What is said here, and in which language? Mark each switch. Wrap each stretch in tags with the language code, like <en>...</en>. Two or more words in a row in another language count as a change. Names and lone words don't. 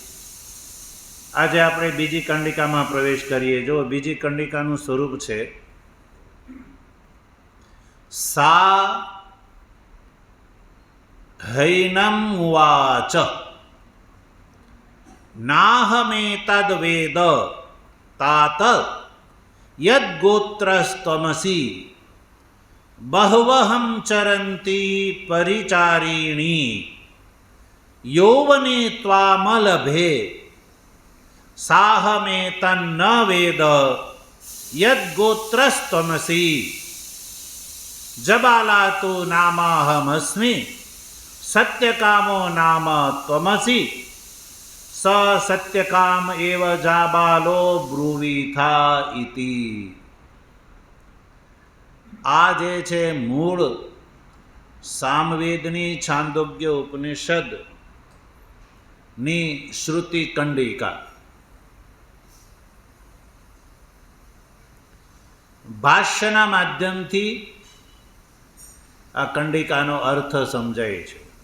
<gu>આજે આપણે બીજી કંડિકામાં પ્રવેશ કરીએ. જો બીજી કંડિકાનું સ્વરૂપ છે</gu> <sa>सा हैनम उवाच नाहमेतद वेद तात यद्गोत्रस्त्वमसि बहवहं चरन्ति परिचारिणी यौवने त्वामलभे साहमेतन्न वेद यद्गोत्रस्त्वमसि जबाला तु नामाहमस्मि सत्यकामो नाम त्वमसि स सत्यकाम एव जाबालो ब्रुवीथा इति.</sa> <gu>આ જે છે મૂળ સામવેદની છાંદોગ્ય ઉપનિષદની શ્રુતિ કંડિકા. ભાષ્યના માધ્યમથી આ કંડિકાનો અર્થ સમજાય છે.</gu>